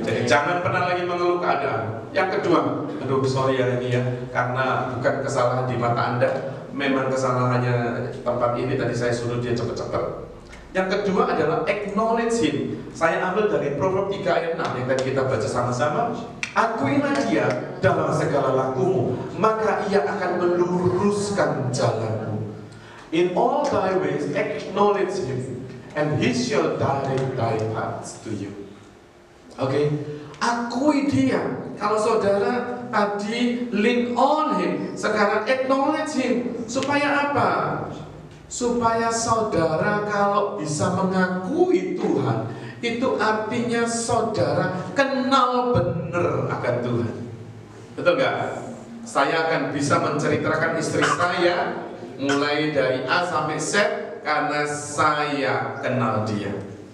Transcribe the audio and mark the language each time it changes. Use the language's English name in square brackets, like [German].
[Indonesian] Jadi jangan pernah lagi mengeluh keadaan. Yang kedua, aduh sorry ya ini ya, karena bukan kesalahan di mata Anda, memang kesalahannya tempat ini tadi saya suruh dia cepet-cepet. Yang kedua adalah [English] acknowledge him. [Indonesian] Saya ambil dari Proverb 3 ayat 6 yang tadi kita baca sama-sama. Akuilah dia dalam segala lakumu, maka ia akan meluruskan jalanmu. [English] In all thy ways acknowledge him, and he shall direct thy paths to you. [Indonesian] Oke, akui dia. Kalau saudara tadi [English] lean on him, [Indonesian] sekarang [English] acknowledge him. [Indonesian] Supaya apa? Supaya saudara kalau bisa mengakui Tuhan, itu artinya saudara kenal benar akan Tuhan. Betul gak? Saya akan bisa menceritakan istri saya mulai dari A sampai Z karena saya kenal dia.